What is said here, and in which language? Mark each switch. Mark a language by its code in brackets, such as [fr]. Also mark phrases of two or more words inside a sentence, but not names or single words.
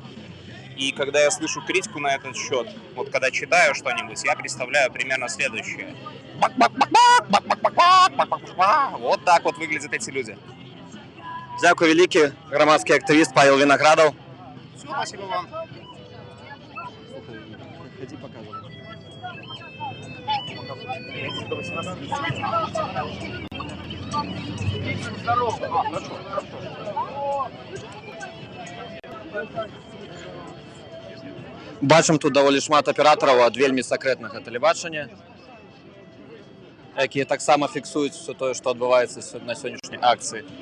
[ru] И когда я слышу критику на этот счет, вот когда читаю что-нибудь, я представляю примерно следующее. Вот так вот выглядят эти люди. [uk] Дякую великий, громадский активист Павел Виноградов. [ru] Все, спасибо вам. Ходи показывай. [be] Бачым тут даволі шмат аператараў ад вельмі сакрэтнага тэлебачання, якія таксама фіксуюць все тое, што адбываецца на сённяшняй акцыі.